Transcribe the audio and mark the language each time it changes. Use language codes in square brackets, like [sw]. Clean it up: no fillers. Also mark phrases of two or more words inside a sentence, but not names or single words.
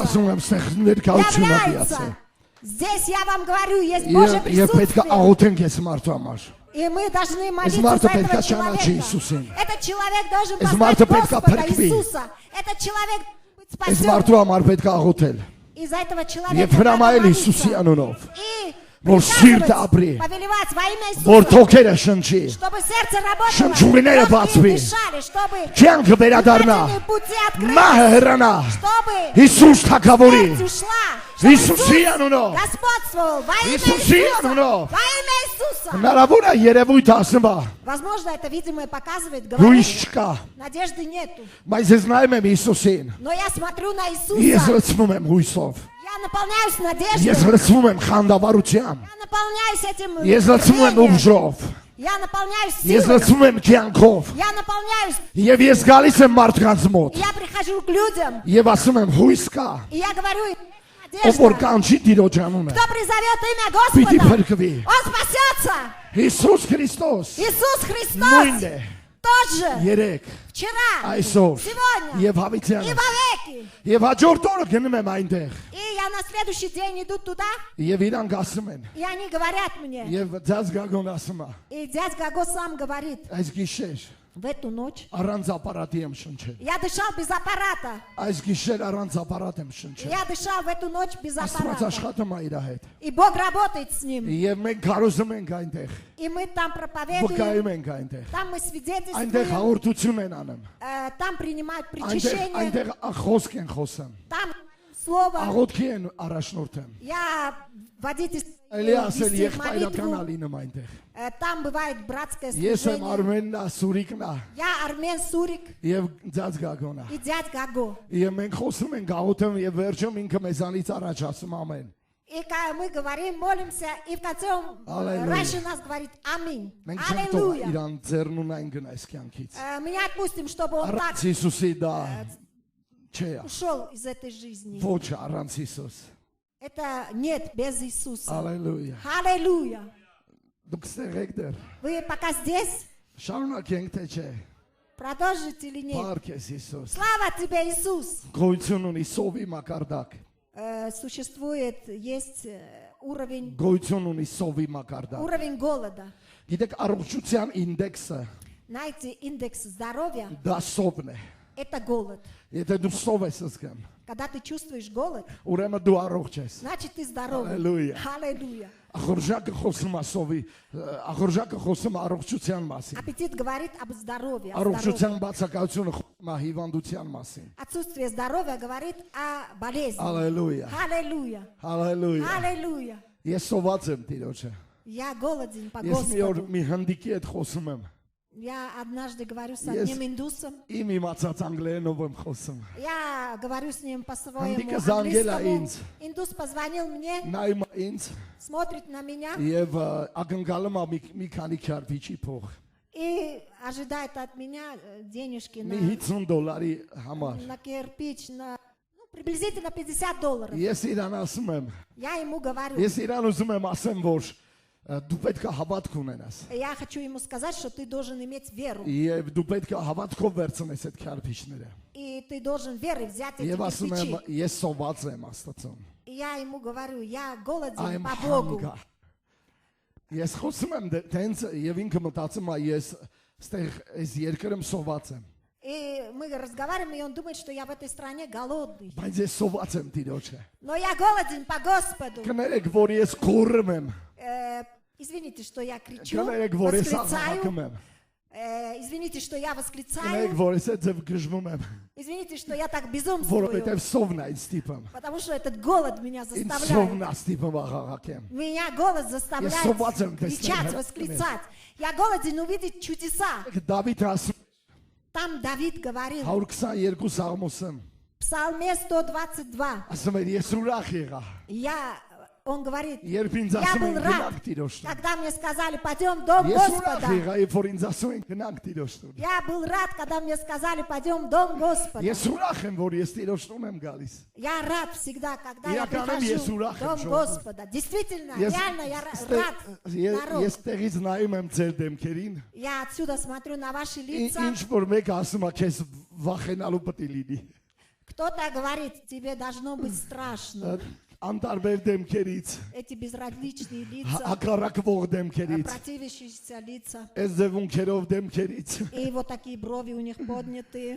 [hy] ասում եմ, ստեղ ներկայությունը դիացե։ [ru] Является. Здесь я вам говорю, есть Божье [hy] Եվ պետք է [ru] присутствие. [hy] աղոթենք այս մարդու համար։ [ru] И мы должны молиться Марта за [hy] պետք է [ru] этого [hy] ճանաչի [ru] человека. [hy] Հիսուսին։ [ru] Этот человек должен [hy] Այս [ru] познать [hy] մարդը պետք է [ru] Господа [hy] փրկվի։ [ru] Иисуса. Этот человек быть [hy] Այս [ru] спасен. [hy] մարդու համար պետք է աղոթել։ [ru] Из-за этого [hy] Եվ [ru] человека [hy] հրամայել [ru] надо [hy] Հիսուսի [ru] молиться. [hy] անունով։ [ru] И [hy] որ սիրտը ապրի, [ru] повелевать во имя [hy] որ [ru] Иисуса, [hy] թոքերը շնչի, [ru] чтобы сердце работало, [hy] Շնչուղիները [ru] легкие [hy] բացվի, [ru] дышали, чтобы [hy] կյանքը վերադառնա, [ru] дыхательные пути [hy] մահը [ru] открылись, [hy] հեռանա, [ru] чтобы [hy] Հիսուս թագավորի, [ru] смерть ушла, чтобы [hy] Հիսուսի անունով, [ru] господствовал во имя [hy] Հիսուսի [ru] Иисуса, [hy] անունով, [ru] во имя Иисуса. [hy] հնարավոր է երևույթ ասում, [ru] Возможно, это видимое показывает, говорит, [hy] հույս չկա, [ru] надежды нету. [hy] բայց ես նայում եմ Հիսուսին, [ru] Но я смотрю на [hy] ես [ru] Иисуса, [hy] լցվում եմ հույսով, [ru] я наполняюсь [hy] ես [ru] надеждой, [hy] լցվում եմ խանդավառությամբ, [ru] я наполняюсь этим [hy] ես լցվում եմ [ru] рвением, [hy] ուժով, [ru] я наполняюсь [hy] ես [ru] силой, [hy] լցվում եմ կյանքով, [ru] я наполняюсь, [hy] եւ ես գալիս եմ մարդկանց մոտ, [ru] я прихожу к людям, [hy] եւ ասում եմ հույս կա, [ru] и я говорю, [hy] ով որ [ru] надежда, [hy] կանչի Տիրոջ անունը, [ru] кто призовет имя [hy] պիտի [ru] Господа, [hy] փրկվի, [ru] он спасется. [hy] Հիսուս Քրիստոս, [ru] Иисус [hy] նույնն [ru] Христос [hy] է, [ru] тот же, [hy] երեք, [ru] вчера, [hy] այսօր, [ru] сегодня [hy] եւ [ru] и [hy] հավիտյանը, [ru] вовеки. [hy] եւ հաջորդ օրը գնում եմ այնտեղ, [ru] И я на следующий день иду туда, [hy] եւ իրանք ասում են, [ru] и они говорят мне, [hy] եւ ձած գագոն ասում է, [ru] и дядь Гаго сам говорит, [hy] այս գիշեր [ru] в эту ночь [hy] առանց ապարատի եմ շնչել, [ru] я дышал без аппарата, [hy] այս гիշեր առանց ապարատ եմ շնչել, [ru] я дышал в эту ночь без [hy] Աստված [ru] аппарата. [hy] աշխատում է իր հետ, [ru] И Бог работает с ним. [hy] եւ մենք կարոզում ենք այնտեղ, [ru] И мы там проповедуем, [hy] վկայում ենք այնտեղ, [ru] там мы [hy] այնտեղ [ru] свидетельствуем, [hy] հաղորդություն են անում, [ru] там принимают [hy] այնտեղ [ru] причащение, [hy] այնտեղ խոսք են խոսում, [ru] там слово. [hy] աղոթքի են առաջնորդում, [ru] Я водитель [hy] էլի ասել [ru] вести [hy] եղբայրական [ru] молитву. [hy] ալինում այնտեղ, [ru] Там бывает братское [hy] ես եմ [ru] служение. [hy] Արմեննա, Սուրիկնա [ru] Я Армен Сурик [hy] եւ ձած գագոնա, [ru] и дядь Гаго. [hy] եւ մենք խոսում ենք աղոթում եւ վերջում ինքը մեզանից առաջ ասում ամեն, [ru] И мы говорим, молимся, и в конце он Аллилуйя. раньше нас говорит аминь. [hy] մենք չենք թող [ru] Аллилуйя. [hy] իրան ձեռնուն այն գնայս կյանքից, [ru] Мы не отпустим, чтобы он так [hy] առանց Հիսուսի դա չէ, [ru] ушел из этой жизни. [hy] ոչ առանց Հիսուս, [ru] Это нет без Иисуса. [hy] Ալելույա, [ru] Аллилуйя. [hy] դուք ստեղ եք դեռ, [ru] Вы пока здесь, [hy] շարունակենք թե չէ, [ru] продолжите или нет? [hy] Փառք ես Հիսուս, [ru] Слава тебе, Иисус. [hy] գոյություն ունի սովի մակարդակ, [ru] Существует, есть уровень, [hy] գոյություն ունի սովի մակարդակ, [ru] уровень голода. [hy] գիտեք առողջության ինդեքսը [ru] Знаете, индекс здоровья [hy] դա սովն է, – [ru] это голод. [hy] եթե դու սով ես զգում, [ru] Когда ты чувствуешь голод, [hy] ուրեմն դու առողջ ես, [ru] значит ты здоровый. Аллилуйя. Аллилуйя. [hy] ախորժակը խոսում է սովի, ախորժակը խոսում է առողջության մասին, [ru] Аппетит говорит об здоровье. О [hy] առողջության [ru] здоровье. [hy] բացակայությունը խոսում է հիվանդության մասին, [ru] Отсутствие здоровья говорит о болезни. [hy] Ալելույա, [ru] Аллилуйя. [hy] Ալելույա, [ru] Аллилуйя. [hy] ես սոված եմ Տիրոջը, [ru] Я голоден по [hy] ես մի օր [ru] Господу. [hy] մի հնդիկի հետ խոսում եմ, [ru] Я однажды говорю с [en] Yes. [ru] одним индусом. [hy] իմ իմացած անգլերենով եմ խոսում, [ru] Я говорю с ним по-своему [hy] Հնդիկը զանգել է [ru] английскому. [hy] ինձ, [ru] Индус позвонил мне, [hy] նայում է ինձ [ru] смотрит на меня [hy] եւ ակնկալում է մի քանի քարվիչի փող, [ru] и ожидает от меня денежки [hy] մի 50 դոլարի համար, [ru] на кирпич, на приблизительно $50. [hy] ես իրան ասում եմ, [ru] Я ему говорю, [hy] ես իրան ուզում եմ ասեմ, որ դու պետք է հավատք ունենաս, [ru] я хочу ему сказать, что ты должен иметь веру. [hy] եւ դու պետք է հավատքով վերցնես այդ քարվիչները, [ru] И ты должен верой взять эти [hy] եւ ասում եմ, [ru] кирпичи. [hy] ես սոված եմ Աստծուն, [ru] И я ему говорю, я голоден [en] I'm [ru] по Богу. [en] hungry, [hy] ես խոսում եմ դենց եւ ինքը մտածում է ես ստեղ այս երկրում սոված եմ, [ru] И мы разговариваем, и он думает, что я в этой стране голодный. [hy] բայց ես сոված եմ Տիրոջը, [ru] Но я голоден по Господу. [hy] կներեք, որ ես գոռում եմ, [ru] Извините, что я кричу, [hy] կներեք, որ ես [ru] восклицаю. [hy] աղաղակում եմ, [ru] Извините, что я [hy] կներեք, [ru] восклицаю. [hy] որ ես այդ ձև գժվում եմ, [ru] Извините, что я так безумствую. [hy] որովհետեւ սովն է ինձ ստիպում, [ru] Потому что этот голод меня [hy] ինձ [ru] заставляет. [hy] սովն է стիպում աղաղակեմ, [ru] Меня голод Я заставляет свободен, кричать, Господи. восклицать. Я голоден увидеть чудеса. [hy] Դավիթ ասում [ru] Там Давид говорил, [hy] 122 Սաղմոսում, [ru] в Псалме 122, [hy] ասում էր ես ուրախ եղա, [ru] он говорит, [hy] երբ ինձ [ru] я [hy] ասում [ru] был [hy] են [ru] рад, [hy] գնանք Տիրոջ տուն, [ru] когда мне сказали, пойдем в дом [hy] ես ուրախ [ru] Господа. [hy] եղա, երբ որ ինձ ասում են գնանք Տիրոջ տուն, [ru] Я был рад, когда мне сказали, пойдем в дом Господа. [hy] ես ուրախ եմ, որ ես Տիրոջ տուն եմ գալիս, [ru] Я рад всегда, когда я [hy] Իրականում [ru] прихожу [hy] ես ուրախ [ru] в [hy] եմ [ru] дом [hy] ժողովուրդ։ [ru] Господа. Действительно, [hy] ես [ru] реально я рад, народ. [hy] ես տեղից նայում եմ ձեր դեմքերին, [ru] Я отсюда смотрю на ваши [hy] ինչ [ru] лица. [hy] որ մեկը ասում է քեզ վախենալու պետք է լինի, [ru] Кто-то говорит, тебе должно быть страшно. [hy] անտարբեր դեմքերից, [ru] Эти безразличные лица, [hy] հակառակվող դեմքերից, [ru] противящиеся лица. [hy] այս ձևունքերով դեմքերից, [ru] И вот такие брови у них поднятые.